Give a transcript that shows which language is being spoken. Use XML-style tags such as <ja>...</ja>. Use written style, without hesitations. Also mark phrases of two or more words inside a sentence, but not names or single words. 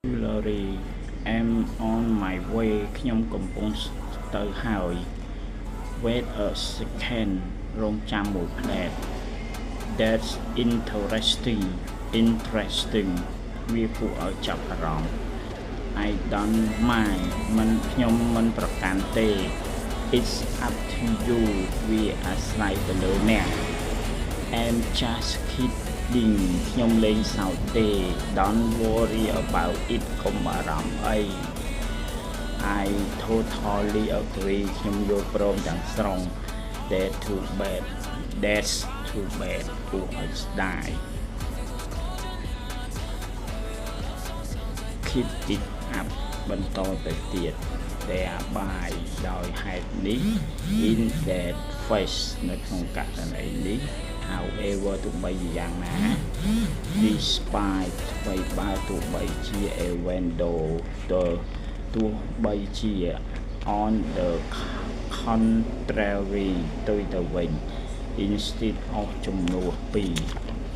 <en>Larry am on my way</en> <km>ខ្ញុំកំពុងទៅហើយ</km> <en>wait a second</en> <km>រងចាំមួយផ្លែត</km> <en>that's</en> <km>interesting វាគួរឲ្យចាប់អារម្មណ៍</km> <en>I don't mind</en> <km>ខ្ញុំមិនប្រកាន់ទេ</km> <en>it's up to you</en> <km>វាអាស្រ័យទៅលើអ្នក</km> <en>I'm just kidding</en> <km>ខ្ញុំលេងសើចទេ</km> <en>Don't worry about it</en> <km>កុំបារម្ភអី</km> <en>I totally agree</en> <km>ខ្ញុំយល់ព្រមទាំងស្រុង</km> <en>That's too</en> <km>bad គួរឲ្យស្ដាយ</km> <en>Keep it up</en> <km>បន្តទៅទៀត thereby ដោយហេតុនេះ</km> <en>in that face</en> <km>នៅក្នុងករណីនេះ however ទោះបីយ៉ាងណា despite អ្វីបើទោះបីជា</km> <en>even though</en> <km>ទោះបីជា</km> <en>on the contrary</en> <km>ទៅវិញ</km> <en>instead of</en> <km>ជំនួសពីរ</km>